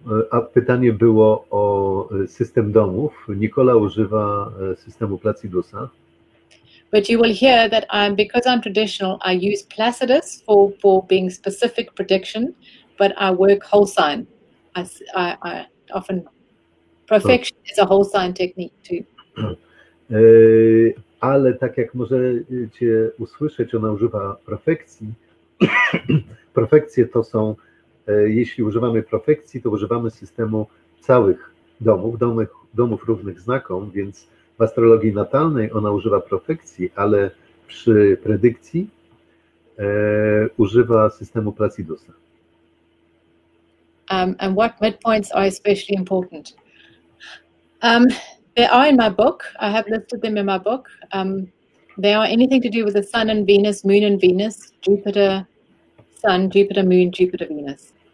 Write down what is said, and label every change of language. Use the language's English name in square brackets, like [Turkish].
[Polish] A pytanie było o system domów. Nicola używa systemu Placidusa. [English] But you will hear that because I'm traditional, I use Placidus for being specific prediction, but I work whole sign. I often, perfection is a whole sign technique too. [Polish] Ale tak jak możecie usłyszeć, ona używa profekcji. Profekcje to są, jeśli używamy profekcji, to używamy systemu całych domów równych znakom, więc w astrologii natalnej ona używa profekcji, ale przy predykcji używa systemu Placidusa. [English] And what midpoints are especially important? They are in my book. I have listed them in my book. They are anything to do with the sun and Venus, moon and Venus, Jupiter, sun, Jupiter, moon, Jupiter, Venus.